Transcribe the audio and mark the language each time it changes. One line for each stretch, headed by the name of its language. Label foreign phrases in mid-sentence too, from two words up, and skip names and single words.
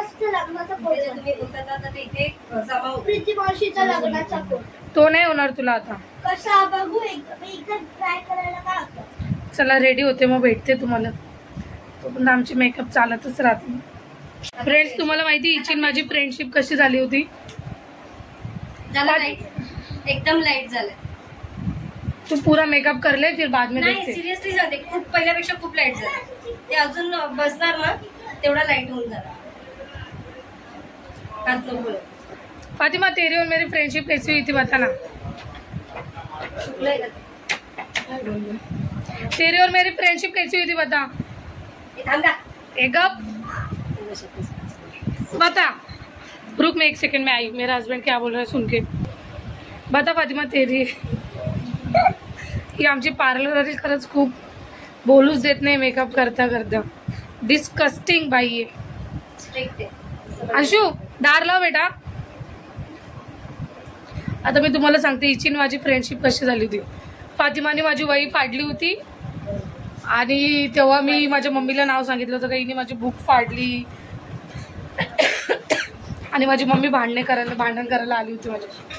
Marathi: तो नाही होणार तुला आता। चला रेडी होते, मग भेटते तुम्हाला। पण आमची मेकअप चालतच राहते। फ्रेंड्स तुम्हाला माहिती हिची माझी फ्रेंडशिप कशी झाली होती? एकदम लाईट झालं।
Hindi: तू पूरा मेकअप कर ले, फिर बाद में
Marathi: नाही
Hindi: देखते।
Marathi: सिरियसली जाते, खूप पहिल्यापेक्षा खूप लाईट झालं। ते अजून बसणार ना तेवढा लाईट होऊन झाला।
Hindi: फातिमा तेरी और मेरी फ्रेंडशिप कैसी हुई थी बताना। तेरी और मेरी फ्रेंडशिप कैसी हुई थी बता। एक बता, रुक मैं 1 सेकंड में आई। मेरा हस्बैंड क्या बोल रहा है सुन के बता।
Marathi: फातिमा
Hindi: तेरी ही
Marathi: आमची पार्लर खरंच खूप बोलूच देत नाही मेकअप करता करता। डिस्कस्टिंग बाई आहे। अंशू दार लाव बेटा। आता मी तुम्हाला सांगते हिची माझी फ्रेंडशिप कशी झाली होती। फातिमाने माझी वही फाडली होती आणि तेव्हा मी माझ्या मम्मीला नाव सांगितलं होतं का हिने माझी बुक फाडली आणि माझी मम्मी भांडण करायला आली होती माझ्या।